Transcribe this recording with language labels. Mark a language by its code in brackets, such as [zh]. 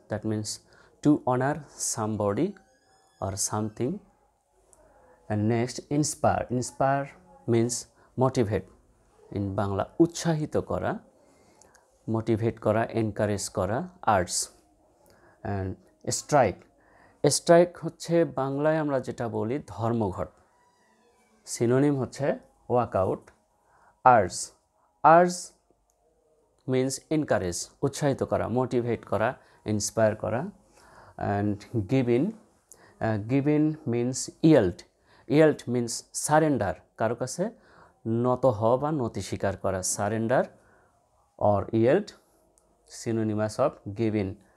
[en] That means to honor somebody or something. And next, inspire. Inspire means motivate in Bangla, [bn] উৎসাহিত করা, [en] motivate করা, encourage করা, arts. And strike. [bn] Strike হচ্ছে বাংলায় আমরা যেটা বলি ধর্মঘট, synonym হচ্ছে walkout. [en] Urge. Urge means encourage, [bn] উৎসাহিত করা, [en] motivate করা, inspire করা. And giving. Giving means yield. Yield means surrender, [bn] কারো কাছে নত হওয়া বা নতি স্বীকার করা, [en] surrender or yield, synonymous of giving.